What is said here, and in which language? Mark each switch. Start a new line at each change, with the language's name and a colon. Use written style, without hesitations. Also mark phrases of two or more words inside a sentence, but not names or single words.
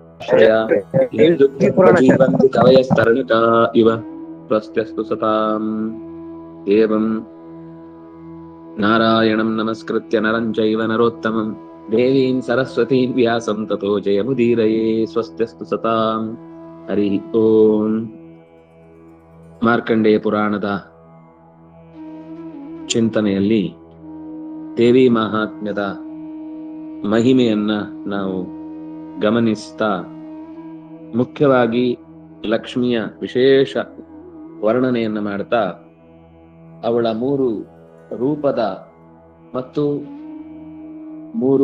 Sanskrit: ಶ್ರೇಯ ಜೀವಂತಿ ಕವಯಸ್ತರಣಿಕಾ ಇವ ಸ್ವಸ್ತ್ಯಸ್ತು ಸತಾಂ ಏವಂ ನಾರಾಯಣಂ ನಮಸ್ಕೃತ್ಯ ನರಂ ಚೈವ ನರೋತ್ತಮಂ ದೇವೀಂ ಸರಸ್ವತೀಂ ವ್ಯಾಸಂ ತತೋ ಜಯಮುದೀರಯೇ. ಸ್ವಸ್ತ್ಯಸ್ತು ಸತಾಂ. ಹರಿ ಓಂ.
Kannada: ಮಾರ್ಕಂಡೇಯ ಪುರಾಣದ ಚಿಂತನೆಯಲ್ಲಿ ದೇವಿ ಮಹಾತ್ಮ್ಯದ ಮಹಿಮೆಯನ್ನ ನಾವು ಗಮನಿಸ್ತಾ, ಮುಖ್ಯವಾಗಿ ಲಕ್ಷ್ಮಿಯ ವಿಶೇಷ ವರ್ಣನೆಯನ್ನ ಮಾಡ್ತಾ, ಅವಳ 3 ರೂಪದ ಮತ್ತು 3